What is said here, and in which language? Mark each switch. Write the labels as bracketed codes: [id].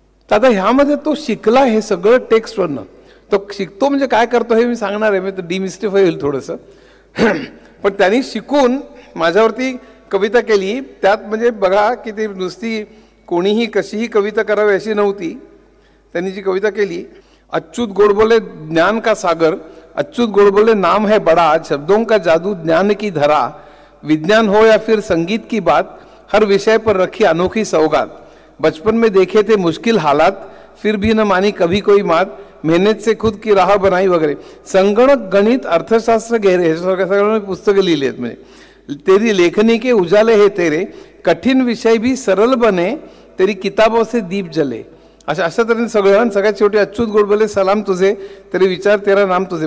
[mr] तर आता ह्यामध्ये तो शिकला हे सगळं टेक्स्टवरनं. तो शिकतो म्हणजे काय करतो हे मी सांगणार आहे. मी तर डिमिस्टिफाय होईल थोडंसं. पण त्यांनी शिकून माझ्यावरती कविता केली. त्यात म्हणजे बघा की ती नुसती कोणीही कशीही कविता करावी अशी नव्हती. त्यांनी जी कविता केली, [hi] अच्युत गोडबोले ज्ञान का सागर, अच्युत गोडबोले नाम है बड़ा, शब्दों का जादू ज्ञान की धरा, विज्ञान हो या फिर संगीत की बात, हर विषय पर रखी अनोखी सौगात, बचपन में देखे थे मुश्किल हालात, फिर भी न मानी कभी कोई मात, मेहनत से खुद की राह बनाई वगैरे. [mr] संगणक, गणित, अर्थशास्त्र गहरे हे सगळं पुस्तकं लिहिली आहेत. [hi] म्हणजे तेरी लेखनी के उजाले हे तेरे, कठीण विषय भी सरल बने, तेरी किताबों से दीप जले. [mr] अशा तऱ्हेने सगळं. सगळ्यात शेवटी अच्युत गोडबोले [hi] सलाम तुझे, तरी विचार तेरा नाम तुझे.